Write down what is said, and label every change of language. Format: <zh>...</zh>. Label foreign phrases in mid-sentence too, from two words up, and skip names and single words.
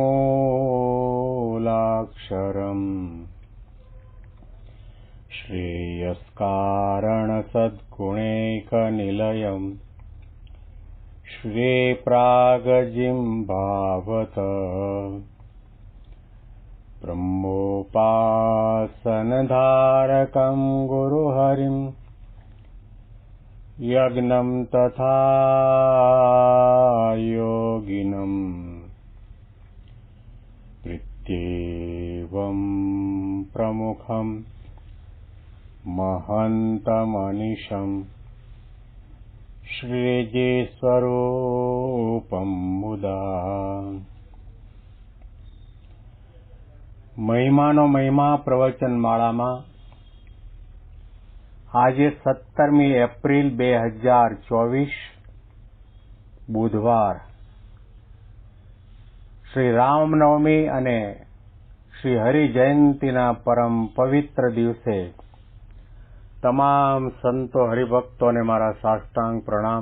<sa>मूलाक्षरम् श्रेयस्कारणसद्गुणैकनिलयम् श्रीप्रागजिह्वावत ब्रह्मोपासनधारकं गुरुहरिं यज्ञं तथा योगिनं प्रत्येवं प्रमुखं महन्तमनिशं श्रीजीस्वरूपं मुदा</sa> <gu>મહિમાનો મહિમા પ્રવચન માળામાં આજે 17મી એપ્રિલ 2024 બુધવાર શ્રી રામનવમી અને શ્રી હરિ જયંતીના પરમ પવિત્ર દિવસે તમામ સંતો હરિભક્તોને મારા સાષ્ટાંગ પ્રણામ.</gu>